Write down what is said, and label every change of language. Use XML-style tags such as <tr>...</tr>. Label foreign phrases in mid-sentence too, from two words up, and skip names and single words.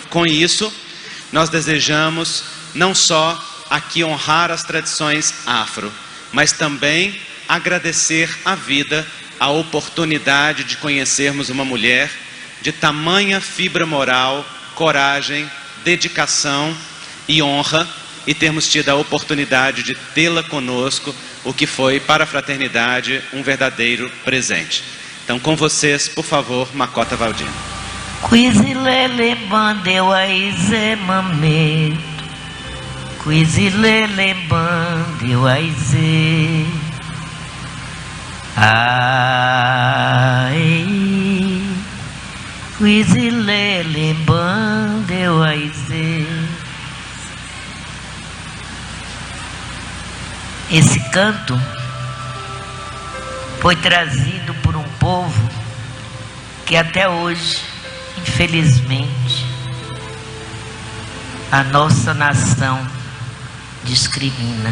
<pt>Com isso, nós desejamos não só aqui honrar as tradições afro, mas também agradecer à vida a oportunidade de conhecermos uma mulher de tamanha fibra moral, coragem, dedicação e honra, e termos tido a oportunidade de tê-la conosco, o que foi para a fraternidade um verdadeiro presente. Então, com vocês, por favor, Makota Valdina.</pt> <kmb>Quizilele bandeu aize mameto, Quizilele bandeu aize, ai, Quizilele bandeu aize.</kmb> <pt>Esse canto foi trazido por um povo que até hoje, infelizmente, a nossa nação discrimina.</pt>